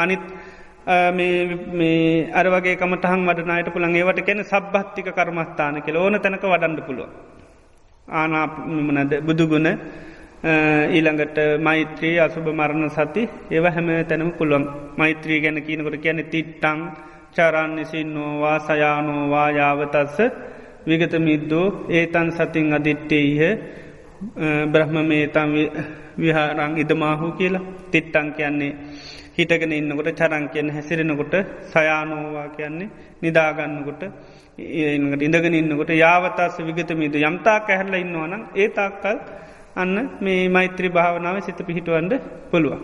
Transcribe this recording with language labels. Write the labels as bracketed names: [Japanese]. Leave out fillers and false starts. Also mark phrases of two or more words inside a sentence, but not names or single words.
[Sinhala] අනිත් මේ අර වගේ කමතහන් වඩනායට පුළුවන්. ඒවට කියන්නේ සබ්බත්තික කර්මස්ථාන කියලා ඕන තැනක වඩන්න පුළුවන්. ආනාපාන බුදුගුණ ඊළඟට මෛත්‍රී අසුභ මරණ සති ඒවා හැම තැනම පුළුවන්. මෛත්‍රී ගැන කියනකොට කියන්නේ [Pali] තිට්ටං චරන්නසින්නෝවා සයානෝවා යාවතස්ස විගත මිද්දෝ ඒතන් සතින් අදිට්ටේහ බ්‍රහ්මමේතම් විහාරං ඉදමාහු කියලා. [Sinhala] තිට්ටං කියන්නේ හිටගෙන ඉන්නකොට, චරං කියන්නේ හැසිරෙනකොට, සයානෝවා කියන්නේ නිදාගන්නකොට, ඉඳගෙන ඉන්නකොට, [Pali] යාවතස්ස විගත මිද්දෝ [Sinhala] යම් තාක් ඇහැරලා ඉන්නවා නම් ඒ තාක්කල් අන්න මේ මෛත්‍රී භාවනාවේ සිත පිහිටවන්න පුළුවන්.